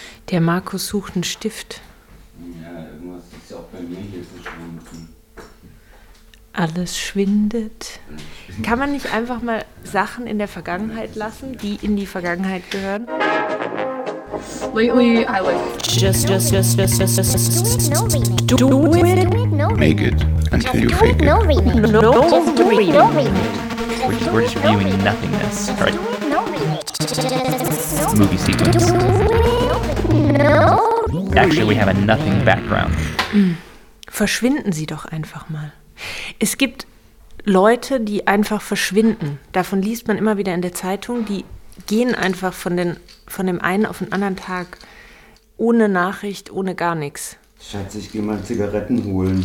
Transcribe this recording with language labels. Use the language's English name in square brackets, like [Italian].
[German] Der Markus sucht einen Stift. Ja, irgendwas ist ja auch bei mir hier verschwunden. Alles schwindet. Kann man nicht einfach mal Sachen in der Vergangenheit lassen, die in die Vergangenheit gehören? [English] Lately, I like just make it until you fake it. We're just viewing nothingness, right? Movie sequence. Actually, we have a nothing background. [German] Verschwinden Sie doch einfach mal. Es gibt Leute, die einfach verschwinden. Davon liest man immer wieder in der Zeitung. Die gehen einfach von dem einen auf den anderen Tag ohne Nachricht, ohne gar nichts. Schatz, ich geh mal Zigaretten holen.